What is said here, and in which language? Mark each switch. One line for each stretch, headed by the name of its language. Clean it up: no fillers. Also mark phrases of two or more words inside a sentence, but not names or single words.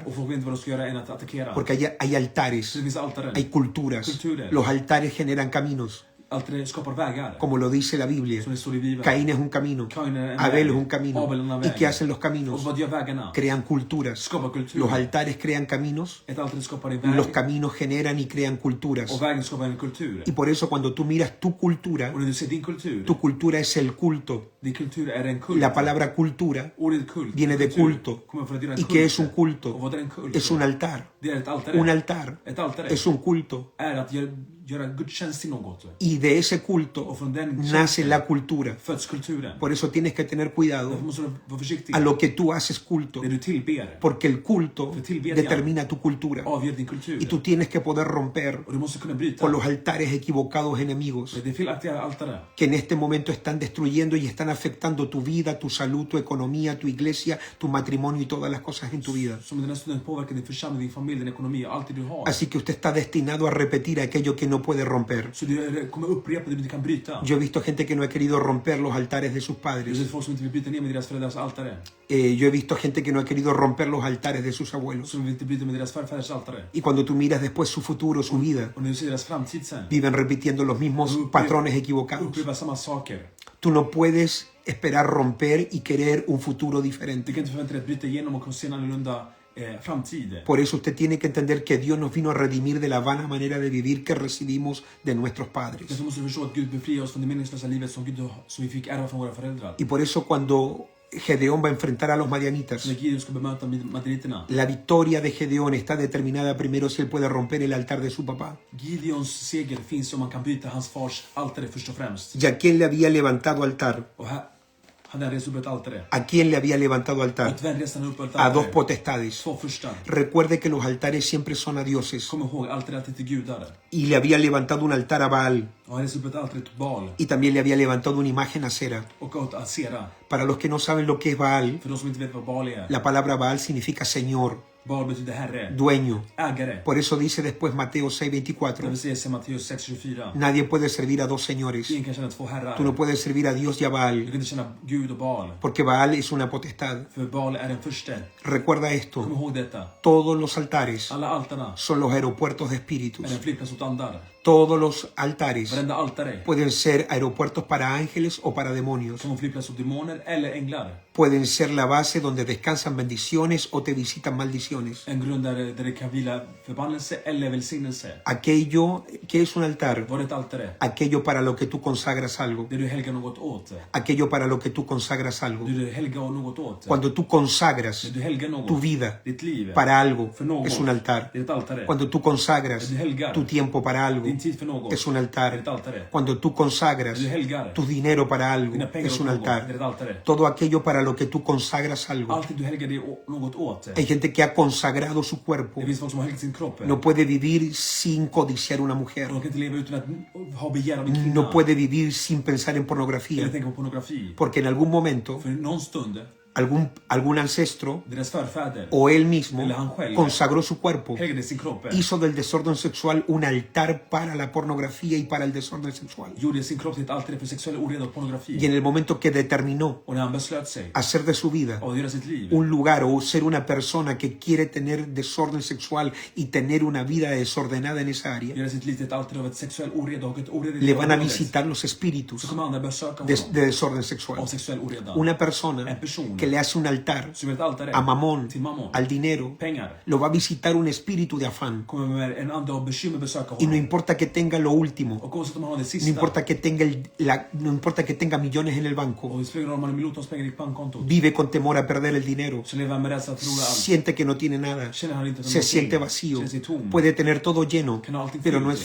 Swedish: Och folk vet inte vad de ska göra än att attackera.
Spanish: Porque hay altares,
Swedish: Så det finns altaren.
Spanish: hay culturas. Los altares generan caminos,
Swedish: Altare skapar vägar.
Spanish: como lo dice la Biblia.
Swedish: Som det står i Bibeln.
Spanish: Caín es un camino,
Swedish: Cain är en Abel väg.
Spanish: es un camino.
Swedish: Abel är en
Spanish: ¿Y
Swedish: väg.
Spanish: qué hacen los
Swedish: Och
Spanish: caminos?
Swedish: vad gör vägarna?
Spanish: Crean culturas.
Swedish: Skapar kultur.
Spanish: Los altares crean caminos,
Swedish: Ett altare skapar en väg.
Spanish: los caminos generan y crean culturas.
Swedish: Och vägen skapar en kultur.
Spanish: Y por eso cuando tú miras tu cultura
Swedish: Och när du ser din kultur.
Spanish: tu cultura es el culto.
Swedish: Din kultur är en kult.
Spanish: La palabra cultura
Swedish: Ordet kult.
Spanish: viene de
Swedish: kultur,
Spanish: culto.
Swedish: kommer från att göra en
Spanish: ¿Y qué es un
Swedish: kult.
Spanish: culto?
Swedish: Och vad är en kult?
Spanish: Es un altar.
Swedish: Det är ett altare.
Spanish: Un altar
Swedish: Ett altare
Spanish: es un culto.
Swedish: är att göra gudstjänst till något.
Spanish: Y de ese culto
Swedish: Och från den
Spanish: nace la cultura.
Swedish: föds kulturen.
Spanish: Por eso tienes que tener cuidado
Swedish: Därför måste du vara försiktig
Spanish: a lo que tú haces culto,
Swedish: när du tillber.
Spanish: porque el culto determina tu cultura.
Swedish: Avgör din kultur.
Spanish: Y tú tienes que poder romper
Swedish: Och du måste kunna bryta
Spanish: con los altares equivocados enemigos
Swedish: det felaktiga altare
Spanish: que en este momento están destruyendo y están afectando tu vida, tu salud, tu economía, tu iglesia, tu matrimonio y todas las cosas en tu vida.
Swedish: som den här stunden påverkar din församling, din familj, din ekonomi och allt det du har.
Spanish: Así que usted está destinado a repetir aquello que no puede romper.
Swedish: Så du kommer upprepa det du inte kan bryta.
Spanish: Yo he visto gente que no ha querido romper los altares de sus
Swedish: Det
Spanish: padres.
Swedish: är folk som inte vill bryta ner med deras föräldrars altare.
Spanish: Yo he visto gente que no ha querido romper los altares de sus abuelos.
Swedish: Som vill inte bryta med deras farfäders altare.
Spanish: Y cuando tú miras después su futuro, su vida,
Swedish: Och när du ser deras framtid sen,
Spanish: viven repitiendo los mismos patrones equivocados.
Swedish: upprepa samma saker.
Spanish: Tú no puedes esperar romper y querer un futuro
Swedish: Du
Spanish: diferente.
Swedish: kan inte förvänta dig att bryta igenom och se en annorlunda framtid.
Spanish: Por eso usted tiene que entender que Dios nos vino a redimir de la vana manera de vivir que recibimos de nuestros padres.
Swedish: Därför måste du förstå att Gud befriar oss från det meningslösa livet som vi fick ärva från våra föräldrar.
Spanish: Y por eso cuando Gedeón va a enfrentar a los madianitas,
Swedish: När Gideon ska bemöta madriterna,
Spanish: la victoria de Gedeón está determinada primero si él puede romper el altar de su papá.
Swedish: Gideons seger finns om man kan bryta hans fars altare först och främst.
Spanish: ¿Y a quién le había levantado altar?
Swedish: Och här hade han rest upp ett altare.
Spanish: ¿A quién le había levantado altar?
Swedish: Och vem reste han upp ett
Spanish: A dos
Swedish: altare?
Spanish: potestades.
Swedish: Två första.
Spanish: Recuerde que los altares siempre son a dioses.
Swedish: Kom ihåg, altare är alltid till gudar.
Spanish: Y le había levantado un altar a Baal.
Swedish: Och han reste upp ett altare till Baal
Spanish: Y también le había levantado una imagen a Cera.
Swedish: och åt Asera.
Spanish: Para los que no saben lo que es Baal,
Swedish: För de som inte vet vad Baal är.
Spanish: la palabra Baal significa Señor,
Swedish: Baal betyder herre,
Spanish: dueño.
Swedish: ägare.
Spanish: Por eso dice después Mateo
Swedish: Det 6:24, vill säga i Matteus 6:24.
Spanish: nadie puede servir a dos señores.
Swedish: Ingen kan känna två herrar.
Spanish: Tú no puedes servir a Dios y a
Swedish: Du Baal, kan inte känna Gud och Baal.
Spanish: porque Baal es una potestad.
Swedish: För Baal är den första.
Spanish: Recuerda
Swedish: Kom
Spanish: esto,
Swedish: ihåg detta.
Spanish: todos los altares
Swedish: Alla altarna
Spanish: son los aeropuertos de espíritus.
Swedish: är en flygplats åt andar.
Spanish: Todos los altares
Swedish: Varenda altare
Spanish: pueden ser aeropuertos para ángeles o para demonios.
Swedish: som en flygplats åt demoner eller änglar.
Spanish: Pueden ser la base donde descansan bendiciones o te visitan maldiciones.
Swedish: En grund där det kan vila förbannelse eller välsignelse.
Spanish: Aquello que es un altar,
Swedish: Var det ett altare?
Spanish: aquello para lo que tú consagras algo.
Swedish: Det du helgar något åt.
Spanish: Aquello para lo que tú consagras algo.
Swedish: Det du helgar något åt.
Spanish: Cuando tú consagras
Swedish: Det du helgar något.
Spanish: tu vida
Swedish: Ditt liv.
Spanish: para algo,
Swedish: För något.
Spanish: es un altar.
Swedish: Det är ett altare.
Spanish: Cuando tú consagras
Swedish: Det du helgar.
Spanish: tu tiempo para algo,
Swedish: Din tid för något.
Spanish: es un
Swedish: Det är
Spanish: altar.
Swedish: ett altare.
Spanish: Cuando tú consagras
Swedish: Det du helgar.
Spanish: tu dinero para algo,
Swedish: Dina pengar
Spanish: es
Swedish: åt
Spanish: un
Swedish: något. Det
Spanish: altar.
Swedish: är ett altare.
Spanish: Todo aquello para lo que tú consagras algo.
Swedish: Allt du helgar det något åt.
Spanish: Hay gente que ha consagrado su cuerpo.
Swedish: Det finns folk som har helgat sin kropp.
Spanish: No puede vivir sin codiciar una mujer.
Swedish: De kan inte leva utan att ha begär av en kvinna.
Spanish: No puede vivir sin pensar en
Swedish: Eller
Spanish: pornografía.
Swedish: tänka på pornografi.
Spanish: Porque en algún momento,
Swedish: För någon stund,
Spanish: algún ancestro
Swedish: deras förfäder
Spanish: o él mismo
Swedish: Eller han själv.
Spanish: consagró su cuerpo.
Swedish: helgade sin kropp.
Spanish: Hizo del desorden sexual un altar para la pornografía y para el desorden sexual.
Swedish: Gjorde sin kropp till ett altare för sexuell oreda och pornografi.
Spanish: Y en el momento que determinó
Swedish: Och när han beslöt sig
Spanish: hacer de su vida
Swedish: att göra sitt liv.
Spanish: un lugar o ser una persona que quiere tener desorden sexual y tener una vida desordenada en esa área,
Swedish: Göra sitt liv till ett altare av ett sexuell oreda och ett oreda.
Spanish: le van a visitar los espíritus
Swedish: Så kommer andra besöka
Spanish: de
Swedish: honom
Spanish: desorden
Swedish: av
Spanish: sexual.
Swedish: sexuell oreda.
Spanish: Una persona
Swedish: En person
Spanish: que le hace un altar
Swedish: som är ett altare
Spanish: a Mamón,
Swedish: till mammon,
Spanish: al dinero,
Swedish: pengar,
Spanish: lo va a visitar un espíritu de afán.
Swedish: kommer med en ande av bekymmer besöka
Spanish: Y no
Swedish: honom.
Spanish: importa que tenga lo último,
Swedish: Och oavsett om han har det
Spanish: no
Swedish: sista,
Spanish: importa que tenga, no importa que tenga millones en el banco,
Swedish: och det spelar roll om han har miljontals pengar i bankkontot,
Spanish: vive con temor a perder el dinero,
Swedish: så lever han med rädsla att förlora allt.
Spanish: siente que no tiene nada,
Swedish: Känner han inte
Spanish: se siente vacío,
Swedish: känner sig tom,
Spanish: puede tener todo lleno,
Swedish: kan ha allting
Spanish: pero no es